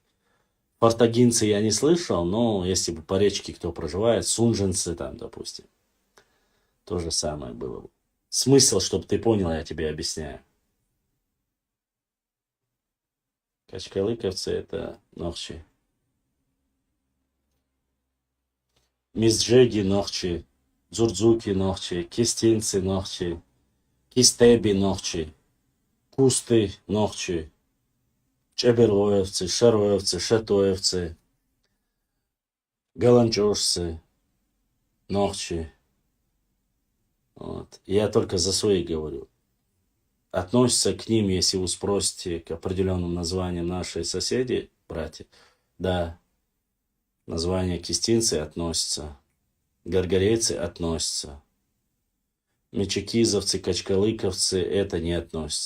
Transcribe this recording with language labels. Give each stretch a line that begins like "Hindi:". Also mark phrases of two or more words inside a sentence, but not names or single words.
Russian: Портагинцы я не слышал, но если бы по речке кто проживает, сунженцы там, допустим, то же самое было бы. Смысл, чтобы ты понял, я тебе объясняю. Качкалыковцы — это ногчи. Мизджеги ногчи, дзурдзуки ногчи, кистинцы ногчи, кистеби ногчи, кусты ногчи, чеберлоевцы, шароевцы, шатоевцы, галанчошцы, ногчи. Вот. Я только за свои говорю. Относятся к ним, если вы спросите, к определенным названиям наши соседи, братья, да, название кистинцы относятся, гаргарейцы относятся, мечекизовцы, качкалыковцы это не относятся.